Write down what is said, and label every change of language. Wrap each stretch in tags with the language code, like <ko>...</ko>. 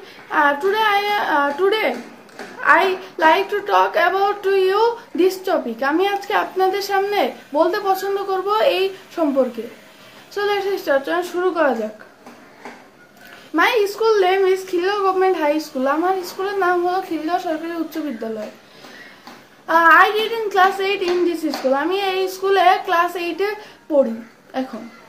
<en>Today I like to talk about to you this topic.</en> <bn>আমি আজকে আপনাদের সামনে বলতে পছন্দ করব এই সম্পর্কে।</bn> <en>let's start.</en> <bn>শুরু করা যাক।</bn> <en>My school name is Khilgaon government high school.</en> <bn>আমার স্কুলের নাম হলো খিলগাঁও সরকারি উচ্চ বিদ্যালয়।</bn> <en>I did in class 8 in this school.</en> <bn>আমি এই স্কুলে ক্লাস 8 এ পড়ি এখন।</bn>